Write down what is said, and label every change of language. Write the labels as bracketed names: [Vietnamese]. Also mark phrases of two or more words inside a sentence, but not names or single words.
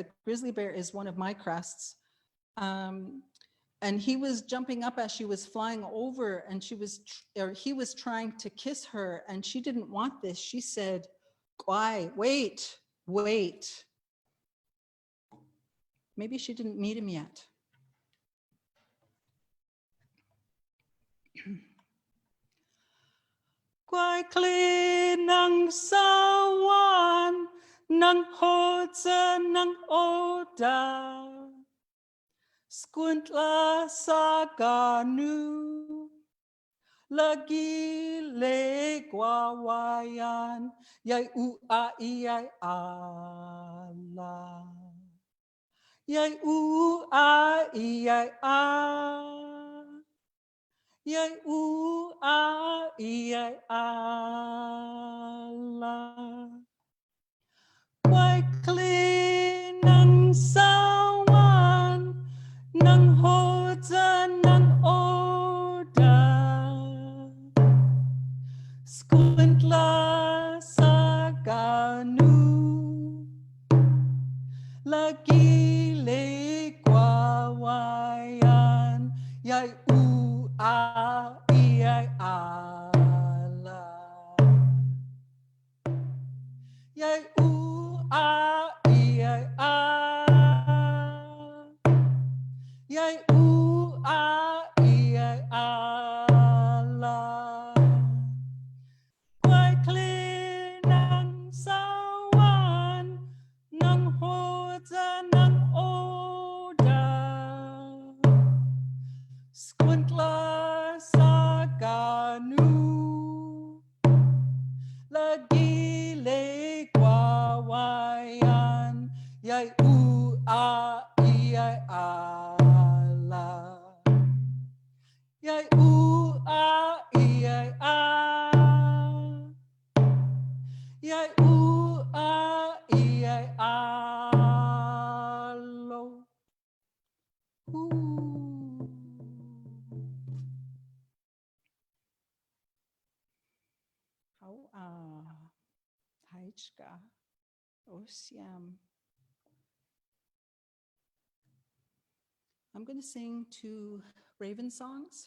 [English] The grizzly bear is one of my crests. And he was jumping up as she was flying over, and he was trying to kiss her, and she didn't want this. She said, "Gwaii, wait, wait." Maybe she didn't meet him yet. [Haida] Gwaii kli nang sawan, nang hoza nang oda. Squintla saganu, lagi le gwawayan, yai ua iai ala. Yai ua iai a, yai ua iai ala. Gwaii kli nang sawan, nang hoza nang oda. Squintla saganu, lagi le gwawayan, yai ua iai ala. Yai ua iai a, yai ua iai ala. Gwaii kli nang sawan, nang hoza nang oda. Squintla saganu, lagi le gwawayan, yai ua iai ala. Yai ua iai a, yai ua iai alo. How Haichka, Osiam. [English] I'm going to sing 2 raven songs.